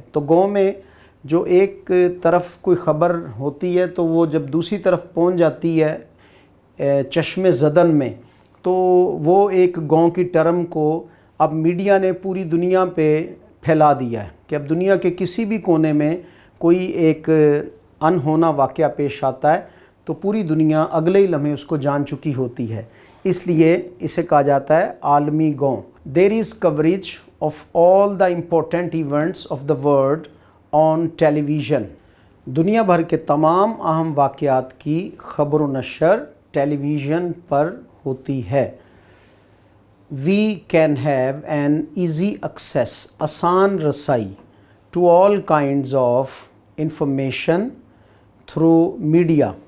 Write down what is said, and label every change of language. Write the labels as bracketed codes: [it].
[ur] تو گاؤں میں جو ایک طرف کوئی خبر ہوتی ہے تو وہ جب دوسری طرف پہنچ جاتی ہے چشم زدن میں، تو وہ ایک گاؤں کی ٹرم کو اب میڈیا نے پوری دنیا پہ پھیلا دیا ہے کہ اب دنیا کے کسی بھی کونے میں کوئی ایک انہونا واقعہ پیش آتا ہے تو پوری دنیا اگلے ہی لمحے اس کو جان چکی ہوتی ہے. اس لیے اسے کہا جاتا ہے عالمی گاؤں. [en] There is coverage of all the important events of the world on television. [ur] دنیا بھر کے تمام اہم واقعات کی خبر و نشر ٹیلی ویژن پر ہوتی ہے. [en] we can have an easy access, [ur] آسان رسائی، [en] To all kinds of information through media.